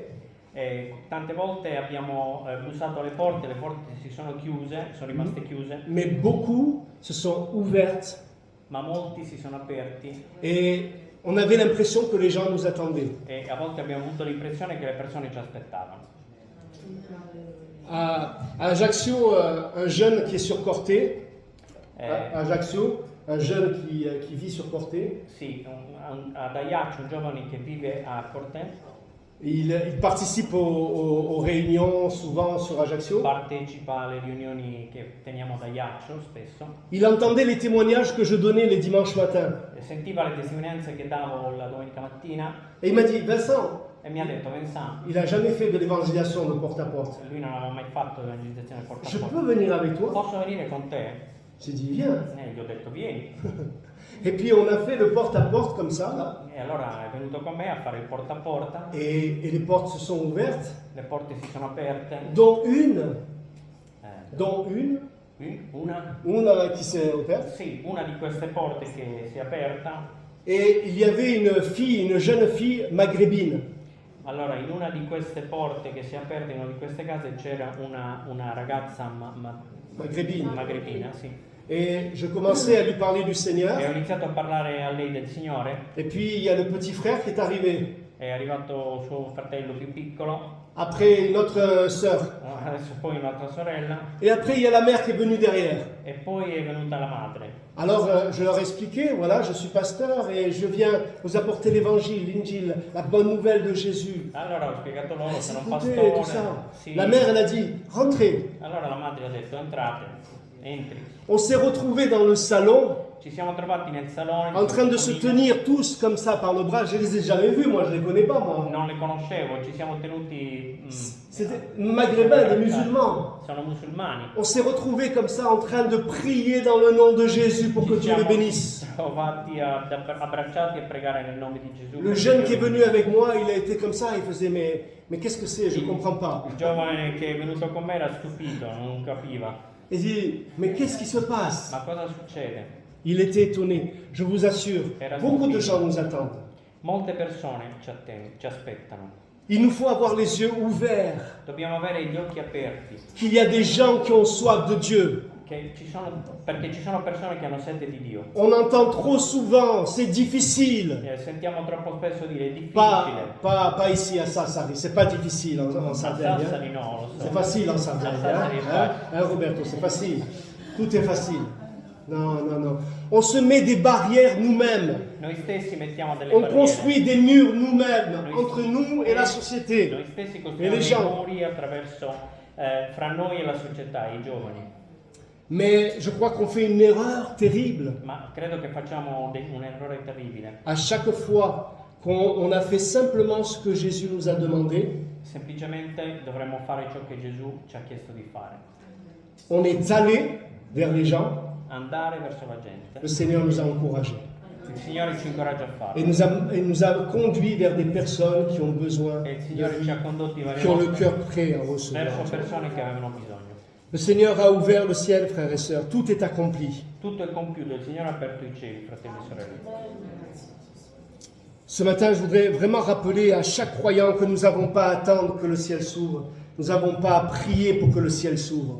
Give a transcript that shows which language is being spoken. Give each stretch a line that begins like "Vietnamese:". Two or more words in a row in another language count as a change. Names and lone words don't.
Italian: E tante volte abbiamo bussato alle porte, le porte si sono chiuse, sono rimaste chiuse,
French: Mais beaucoup se sont ouvertes
Italian: ma molti si sono aperti
French: et on avait l'impression que les gens nous attendaient.
Italian: e a volte abbiamo avuto l'impressione che le persone ci aspettavano.
French: À Ajaccio, un jeune qui est sur Corté, à Ajaccio, un jeune qui vit sur Corté,
Italian: Sì, ad Ajaccio, un giovane che vive a Corté,
French: il participe aux réunions souvent sur Ajaccio.
Italian: partecipa alle riunioni che teniamo ad Ajaccio spesso,
French: Il entendait les témoignages que je donnais les dimanches matins.
Italian: e sentiva le testimonianze che davo la domenica mattina
French: Et il m'a dit, Vincent,
Italian: e mi ha detto Vincent,
French: il n'a jamais fait de l'évangélisation de porte-à-porte.
Italian: lui non aveva mai fatto evangelizzazione porta a
French: Je
Italian: porta.
French: peux venir avec toi?
Italian: Posso venire con te?
French: J'ai dit, viens.
Italian: Gli ho detto vieni.
French: Et puis on a fait le porte-à-porte comme ça, là.
Italian: E allora è venuto con me a fare il porta a porta,
French: Et les portes se sont ouvertes,
Italian: le porte si sono aperte,
French: dont une
Italian: una
French: qui s'est ouverte.
Italian: Sì, una di queste porte che si è aperta.
French: Et il y avait une jeune fille maghrébine.
Italian: Allora, in una di queste porte che si è aperta, in una di queste case, c'era una ragazza magrebina, sì.
French: Et je commençais à lui parler du
Italian: E ho
French: Seigneur.
Italian: iniziato a parlare a lei del Signore.
French: Et puis il y a le petit frère qui est arrivé.
Italian: È arrivato suo fratello più piccolo,
French: Après une autre sœur.
Italian: adesso poi un'altra sorella,
French: Et après il y a la mère qui est venue derrière.
Italian: e poi è venuta la madre.
French: Alors je leur ai expliqué, voilà, je suis pasteur et je viens vous apporter l'évangile, l'injil, la bonne nouvelle de Jésus.
Italian: Allora ho spiegato loro, sono un
French: Écoutez, tout
Italian: pastore.
French: ça.
Italian: Sì.
French: La mère, elle a dit, rentrez.
Italian: Allora la madre ha detto entrate, entri.
French: On s'est retrouvés dans le salon,
Italian: Ci siamo trovati nel salone.
French: en train de se tenir tous comme ça par le bras. Je les ai jamais vus, moi je les connais pas, moi.
Italian: Non le conoscevo, ci siamo tenuti.
French: C'était maghrébins, des musulmans.
Italian: Sono musulmani.
French: On s'est retrouvés comme ça en train de prier dans le nom de Jésus pour que Dieu les bénisse.
Italian: Trovati abbracciati a pregare nel nome di Gesù.
French: Le jeune qui est venu avec moi, il a été comme ça, il faisait mais qu'est-ce que c'est? Je comprends pas.
Italian: Il giovane che è venuto con me era stupito, non capiva.
French: Il dit mais qu'est-ce qui se passe?
Italian: Ma cosa succede?
French: Il était étonné. Je vous assure, beaucoup de gens nous attendent.
Italian: Molte persone ci aspettano.
French: Il nous faut avoir les yeux ouverts.
Italian: Dobbiamo avere gli occhi aperti.
French: Qu'il y a des gens qui ont soif de Dieu.
Italian: Perché ci sono persone che hanno sete di Dio.
French: On entend trop souvent, c'est difficile.
Italian: Sentiamo troppo spesso dire è difficile.
French: Pas ici à Sassari, c'est pas difficile en Sardaigne.
Italian: Sassari no, lo so.
French: C'est facile en Sardaigne, hein, Roberto, c'est facile. Tout est facile. Non, non, non. On se met des barrières nous-mêmes.
Italian: Noi stessi mettiamo delle
French: On
Italian: barriere.
French: construit des murs nous-mêmes entre nous et la société.
Italian: Noi stessi E costruiamo
French: le
Italian: dei
French: gens.
Italian: muri attraverso fra noi e la società, i giovani.
French: Mais je crois qu'on fait une erreur terrible.
Italian: Ma credo che facciamo un errore terribile.
French: À chaque fois qu'on a fait simplement ce que Jésus nous a demandé,
Italian: Semplicemente dovremmo fare ciò che Gesù ci ha chiesto di fare.
French: on est allé vers les gens.
Italian: Andare verso la gente.
French: Le Seigneur nous a encouragés.
Italian: Il Signore ci incoraggia a farlo.
French: Et nous a conduits vers des personnes qui ont besoin,
Italian: E il Signore ci ha condotti varie
French: qui ont le
Italian: volte
French: cœur prêt à recevoir.
Italian: verso persone che avevano bisogno.
French: Le Seigneur a ouvert le ciel, frères et sœurs. Tout est accompli.
Italian: Tutto è compiuto, il Signore ha aperto i cieli, fratelli e sorelle.
French: Ce matin, je voudrais vraiment rappeler à chaque croyant que nous n'avons pas à attendre que le ciel s'ouvre. nous n'avons pas prié pour que le ciel s'ouvre.